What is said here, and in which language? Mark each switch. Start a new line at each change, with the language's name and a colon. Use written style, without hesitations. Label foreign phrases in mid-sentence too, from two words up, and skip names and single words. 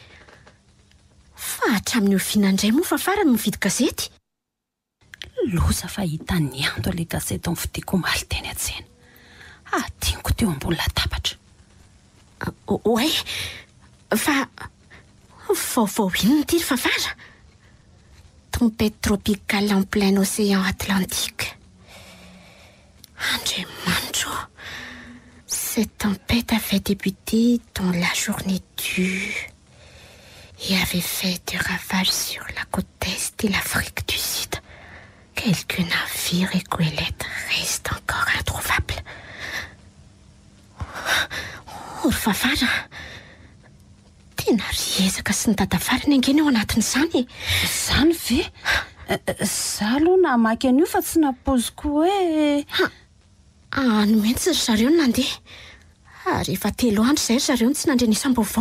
Malagasy: Fa hatramin'ny oviana indray moa Fafara no mividy gazety? Loza fa hita ny ando le gazety amin'ny vidiko omaly teny an-tsena. Tiako teo ambony latabatra. Ouais, fa vaovao inona ty ry Fafara?
French: Tempête tropicale en plein océan Atlantique. Andriamanitro, cette tempête avait débuté dans la journée dure et avait fait des ravages sur la côte est et l'Afrique du Sud. Quelques navires et goélettes restent encore introuvables.
Malagasy: Fafara, tena riezaka sy ny dadafariny angeny eo anatin'izany. Zany ve? Za aloha namaky an'io fa tsy napoziko hoe... Ano mihitsy ry zareo no nandeha. Ary efa 3 andro zay ry zareo no tsy nandrenisam-baovao.